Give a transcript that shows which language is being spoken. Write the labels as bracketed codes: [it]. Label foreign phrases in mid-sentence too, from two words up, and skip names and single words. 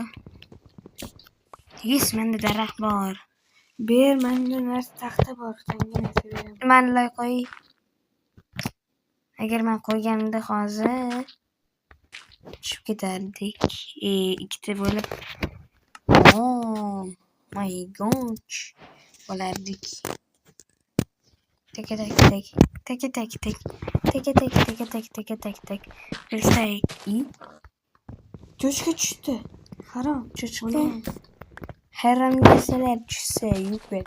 [uz] Yes, menda daraxt bor. Ber, menda narsa taxta bor. Senga narsa beraman. Men loy qo'y. Agar men qo'yganimda hozir tushib ketardik. Ikkita bo'lib. [en] Oh my god. [uz] Bo'lardik. Tek. Cho'chqa tushdi. Harom. Cho'chqa. Harom narsalar tushsa yupet.